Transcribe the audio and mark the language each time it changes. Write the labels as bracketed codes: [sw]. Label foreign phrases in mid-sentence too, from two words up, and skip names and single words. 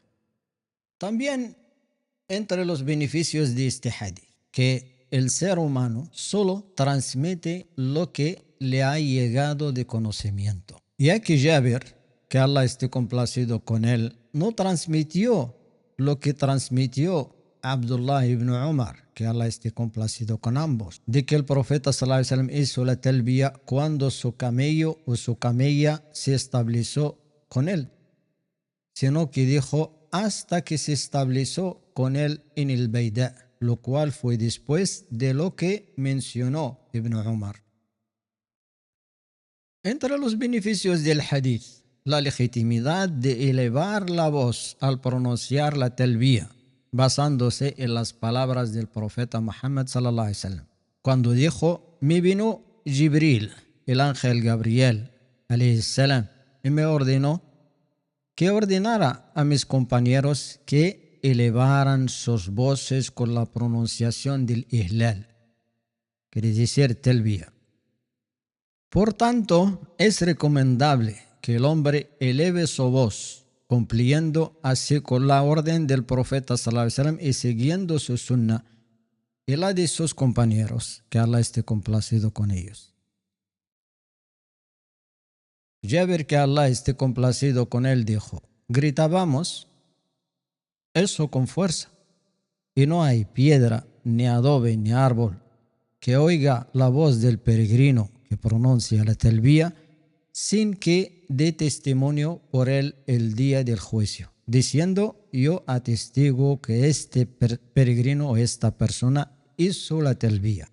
[es] También entre los beneficios de este hadith, que el ser humano solo transmite lo que le ha llegado de conocimiento. Ya que Jabir, que Allah esté complacido con él, no transmitió lo que transmitió Abdullah ibn Umar, que Allah esté complacido con ambos, de que el profeta [ar] صلى الله عليه وسلم [es] hizo la talbiya cuando su camello o su camella se estableció con él, sino que dijo hasta que se estableció con él en el Beidá, lo cual fue después de lo que mencionó Ibn Umar. Entre los beneficios del hadith, la legitimidad de elevar la voz al pronunciar la talbiya, basándose en las palabras del profeta Muhammad [ar] صلى الله عليه وسلم, [es] cuando dijo: me vino Jibril, el ángel Gabriel [ar] عليه السلام, [es] y me ordenó que ordenara a mis compañeros que elevaran sus voces con la pronunciación del ihlal, quiere decir talbiya. Por tanto, es recomendable que el hombre eleve su voz, cumpliendo así con la orden del profeta [ar] صلى الله عليه وسلم [es] y siguiendo su sunnah y la de sus compañeros, que Allah esté complacido con ellos. Jabir, que Allah esté complacido con él, dijo: gritábamos eso con fuerza, y no hay piedra, ni adobe, ni árbol que oiga la voz del peregrino que pronuncia la talbiya sin que dé testimonio por él el día del juicio, diciendo: yo atestigo que este peregrino o esta persona hizo la talbiya.